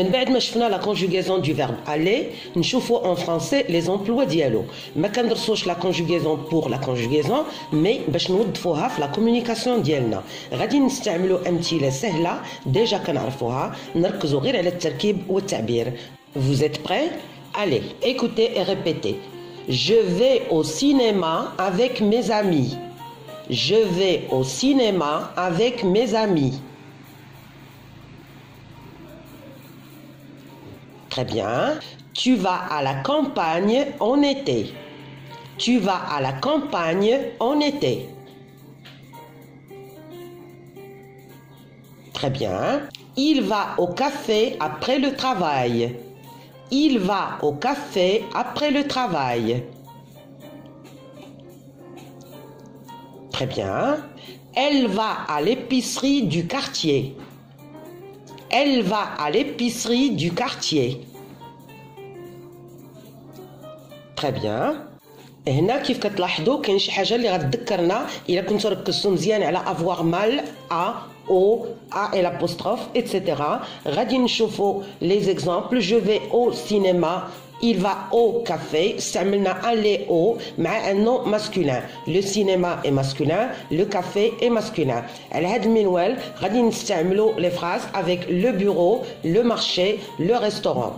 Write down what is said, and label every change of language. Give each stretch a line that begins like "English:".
Arabic: من بعد ما شفنا لا كونجوغيزون دو فيرب الي نشوفوا ان فرونسي لي زومبلوا ديالو. ما كندرسوش لا كونجوغيزون بور لا كونجوغيزون مي باش نوظفوها في لا كومونيكاسيون ديالنا غادي نستعملوا امثله سهله ديجا كنعرفوها نركزوا غير على التركيب والتعبير.
French: Vous êtes prêts? Allez, écoutez et répétez. Je vais au cinéma avec mes amis. Je vais au cinéma avec mes amis. Très bien. Tu vas à la campagne en été. Tu vas à la campagne en été. Très bien. Il va au café après le travail. Il va au café après le travail. Très bien. Elle va à l'épicerie du quartier. Elle va à l'épicerie du quartier. Très bien.
Arabic: هنا كيف كتلاحظوا كاين شي حاجه اللي غتذكرنا الا كنتو ركزتوا مزيان على افوار مال ا او ا
French: et l'apostrophe etc.
Arabic: غادي نشوفوا
French: les exemples. Je vais au cinéma. Il va au café.
Arabic: استعملنا
French: aller au مع un nom masculin. Le cinéma est masculin, le café est masculin.
Arabic: على هاد المنوال غادي نستعملوا
French: les phrases avec le bureau, le marché, le restaurant.